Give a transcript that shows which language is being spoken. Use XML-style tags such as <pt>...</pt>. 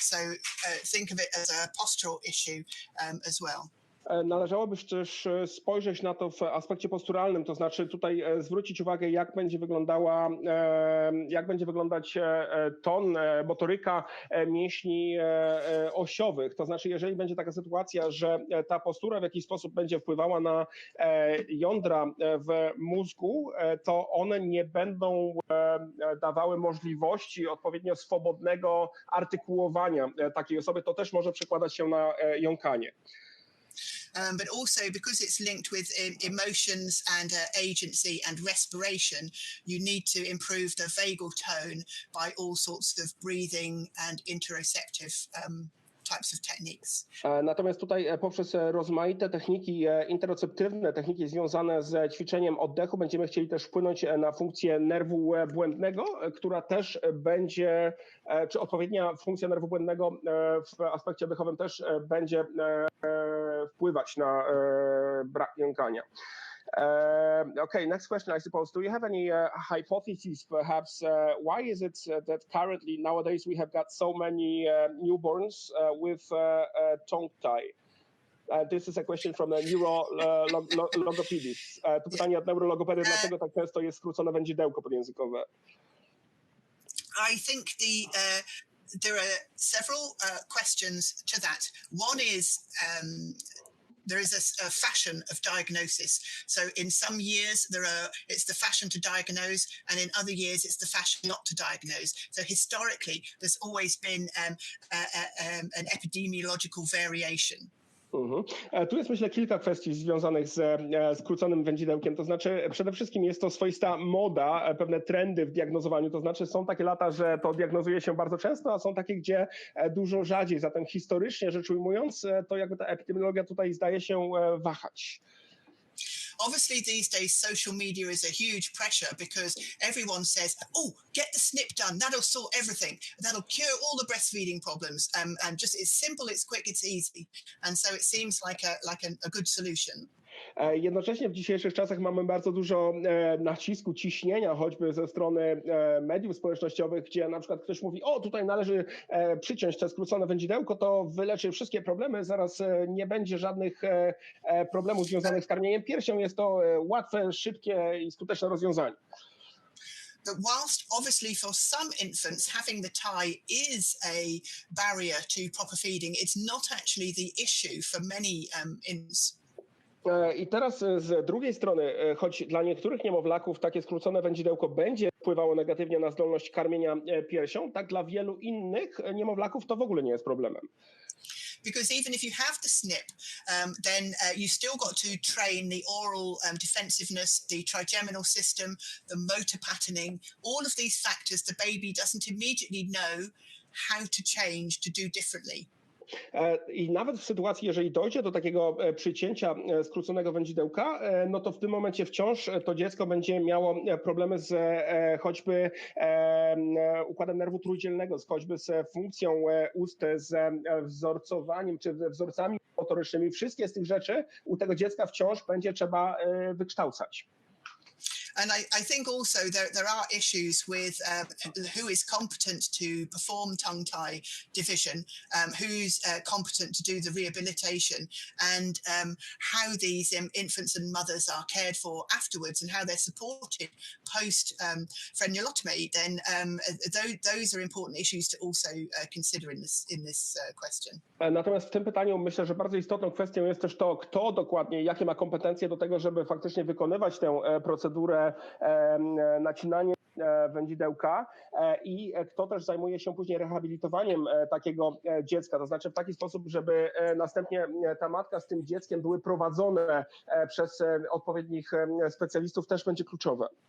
<en>So think of it as a postural issue as well.</en> <pl>Należałoby też spojrzeć na to w aspekcie posturalnym, to znaczy tutaj zwrócić uwagę, jak będzie wyglądać ton, motoryka mięśni osiowych. To znaczy, jeżeli będzie taka sytuacja, że ta postura w jakiś sposób będzie wpływała na jądra w mózgu, to one nie będą dawały możliwości odpowiednio swobodnego artykułowania takiej osoby. To też może przekładać się na jąkanie.</pl> <en>But also because it's linked with emotions and agency and respiration, you need to improve the vagal tone by all sorts of breathing and interoceptive types of techniques.</en> <pl>Natomiast tutaj poprzez rozmaite techniki interoceptywne, techniki związane z ćwiczeniem oddechu, będziemy chcieli też wpłynąć na funkcję nerwu błędnego, która też będzie, czy odpowiednia funkcja nerwu błędnego w aspekcie oddechowym też będzie wpływać na brak jąkania.</pl> <en>Okay, next question, I suppose. Do you have any hypotheses, perhaps, why is it that currently nowadays we have got so many newborns with tongue tie? This is a question from a neurologopedist.</en> <pl>To pytanie od neurologopedy, dlaczego tak często jest skrócone wędzidełko podjęzykowe?</pl> <en>I think there are several questions to that. One is there is a fashion of diagnosis. So in some years it's the fashion to diagnose, and in other years it's the fashion not to diagnose. So historically there's always been an epidemiological variation.</en> <pl>Tu jest, myślę, kilka kwestii związanych z skróconym wędzidełkiem. To znaczy, przede wszystkim jest to swoista moda, pewne trendy w diagnozowaniu. To znaczy, są takie lata, że to diagnozuje się bardzo często, a są takie, gdzie dużo rzadziej. Zatem historycznie rzecz ujmując, to jakby ta epidemiologia tutaj zdaje się wahać.</pl> <en>Obviously, these days, social media is a huge pressure because everyone says, oh, get the snip done. That'll sort everything. That'll cure all the breastfeeding problems. And just it's simple, it's quick, it's easy. And so it seems like a good solution.</en> <pl>Jednocześnie w dzisiejszych czasach mamy bardzo dużo nacisku, ciśnienia, choćby ze strony mediów społecznościowych, gdzie na przykład ktoś mówi, o tutaj należy przyciąć te skrócone wędzidełko, to wyleczy wszystkie problemy, zaraz nie będzie żadnych problemów związanych z karmieniem piersią, jest to łatwe, szybkie i skuteczne rozwiązanie.</pl> <en>But whilst obviously for some infants having the tie is a barrier to proper feeding, it's not actually the issue for many infants.</en> <pl>I teraz z drugiej strony, choć dla niektórych niemowlaków takie skrócone wędzidełko będzie wpływało negatywnie na zdolność karmienia piersią, tak dla wielu innych niemowlaków to w ogóle nie jest problemem.</pl> <en>Because even if you have the snip, then you still got to train the oral defensiveness, the trigeminal system, the motor patterning, all of these factors the baby doesn't immediately know how to change to do differently.</en> <pl>I nawet w sytuacji, jeżeli dojdzie do takiego przycięcia skróconego wędzidełka, no to w tym momencie wciąż to dziecko będzie miało problemy z choćby układem nerwu trójdzielnego, choćby z funkcją ust, z wzorcowaniem czy wzorcami motorycznymi. Wszystkie z tych rzeczy u tego dziecka wciąż będzie trzeba wykształcać.</pl> <en>And I think also there are issues with who is competent to perform tongue tie division, who's competent to do the rehabilitation, and how these infants and mothers are cared for afterwards and how they're supported post frenulotomy. Then those are important issues to also consider in this question.</en> <pl>Natomiast w tym pytaniu myślę, że bardzo istotną kwestią jest też to, kto dokładnie, jakie ma kompetencje do tego, żeby faktycznie wykonywać tę procedurę nacinanie wędzidełka i kto też zajmuje się później rehabilitowaniem takiego dziecka, to znaczy w taki sposób, żeby następnie ta matka z tym dzieckiem były prowadzone przez odpowiednich specjalistów, też będzie kluczowe.</pl>